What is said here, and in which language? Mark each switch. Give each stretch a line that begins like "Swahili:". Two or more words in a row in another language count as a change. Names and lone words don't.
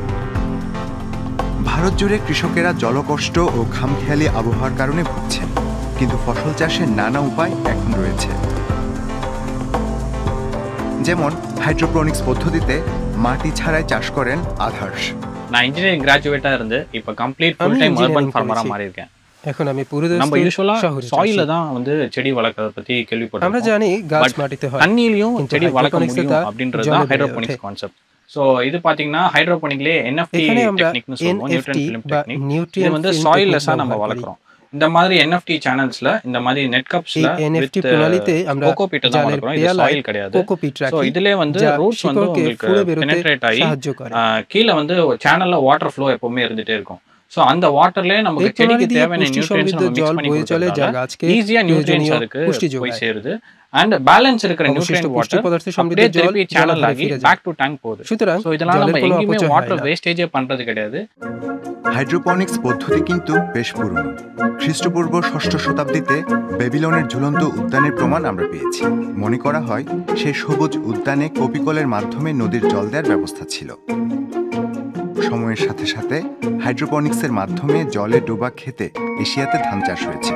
Bangla: ভারত জুড়ে কৃষকেরা জলকষ্ট ও খামখেয়ালি আবহাওয়ার কারণে ভুগছেন। কিন্তু ফসল চাষের নানা উপায় এখন রয়েছে। যেমন হাইড্রোপনিক্স পদ্ধতিতে মাটি ছাড়াই চাষ করেন আধার্স।
Tamil: நான்
English: engineering graduate
Tamil: இருந்து இப்ப
English: complete full time urban farmer
Tamil: மாறி இருக்கேன்।
Bangla: এখন আমি পুরোদস্তুর
Tamil: நம்ம யூசுவலா
Bangla: শহরে
Tamil: சாயில்ல தான் வந்து செடி வளர்க்கறத பத்தி கேள்விப்பட்டிருக்கோம்।
Bangla: আমরা জানি গাছ মাটিতে হয়,
Tamil: தண்ணியிலயும்
Bangla: কিন্তু
Tamil: செடி வளர்க்க hydroponics முடியும்
Bangla: তা
Tamil: அப்படின்றது
Bangla: জলে
Tamil: தான்
Bangla: বেড়ে
Tamil: ஹைட்ரோபோனிக்ஸ்
Bangla: ওঠে।
Tamil: கான்செப்ட்। சோ இது பாத்தீங்கன்னா ஹைட்ரோபோனிக்லயே என்எஃப்டி
Bangla: এখানে আমরা
Tamil: டெக்னிக்னு சொல்லுவோம், NFT
English: nutrient film
Bangla: বা
Tamil: டெக்னிக்। இது
Bangla: নিউট্রিয়েন্ট
Tamil: வந்து
Bangla: ফিল্ম
Tamil: சாயில்லெஸ்ஸா
Bangla: টেকনিক
Tamil: நம்ம
Bangla: ব্যবহার করি।
Tamil: வளர்க்குறோம்। இந்த மாதிரி
English: NFT channels
Tamil: இந்த மாதிரி
English: net cups
Bangla: এই NFT প্রণালীতে আমরা
Tamil: கோகோபீட் தான்
Bangla: জালের
Tamil: வளர்க்குறோம்। இது
Bangla: পেয়ালায়
Tamil: சாயில் கிடையாது।
Bangla: কোকোপিট
Tamil: சோ
Bangla: রাখি,
Tamil: இதுலயே வந்து
Bangla: যা
Tamil: ரூட்ஸ் வந்து
Bangla: শিকড়কে
Tamil: உங்களுக்கு
Bangla: ফুলে বেরোতে
Tamil: பெனட்ரேட் ஆகி
Bangla: সাহায্য করে।
Tamil: கீழே வந்து சேனல்ல
English: water flow
Tamil: எப்பவுமே இருந்துட்டே இருக்கும்। சோ அந்த வாட்டர்லயே நமக்கு
Bangla: এই প্রণালী
Tamil: செடிக்கு
Bangla: দিয়ে
Tamil: தேவையான
Bangla: পুষ্টি
Tamil: நியூட்ரியன்ட்ஸ்
Bangla: সমৃদ্ধ
Tamil: நம்ம மிக்ஸ்
Bangla: জল
Tamil: பண்ணி
Bangla: বয়ে চলে, যা
Tamil: கொடுக்கறதால
Bangla: গাছকে
English: easy nutrients
Bangla: প্রয়োজনীয়
Tamil: அதுக்கு
Bangla: পুষ্টি
Tamil: போய்
Bangla: যোগায়।
Tamil: சேருது।
English: and balance
Tamil: இருக்கிற
Bangla: অবশিষ্ট
Tamil: நியூட்ரியன்ட்
Bangla: পুষ্টি
Tamil: வாட்டர்
Bangla: পদার্থে সমৃদ্ধ
Tamil: அப்படியே
Bangla: জল
Tamil: திருப்பி சேனல்
Bangla: জলাধারে
Tamil: ஆகி
Bangla: ফিরে যায়।
English: back to tank
Tamil: போகுது।
Bangla: সুতরাং
Tamil: সো இதனால
Bangla: জলের
Tamil: நம்ம
Bangla: কোনো
Tamil: எங்கேயுமே
Bangla: অপচয় হয় ওয়াটার না।
Tamil: ওয়েস্টেজে பண்றது கிடையாது।
Bangla: হাইড্রোপনিক্স পদ্ধতি কিন্তু বেশ পুরনো। খ্রিস্টপূর্ব 6ষ্ঠ শতাব্দীতে বেবিলনের ঝুলন্ত উদ্যানের প্রমাণ আমরা পেয়েছি। মনে করা হয় সেই সবুজ উদ্যানে কপিকলের মাধ্যমে নদীর জল দেওয়ার ব্যবস্থা ছিল। সময়ের সাথে সাথে হাইড্রোপনিক্সের মাধ্যমে জলে ডোবা খেতে এশিয়াতে ধান চাষ হয়েছে।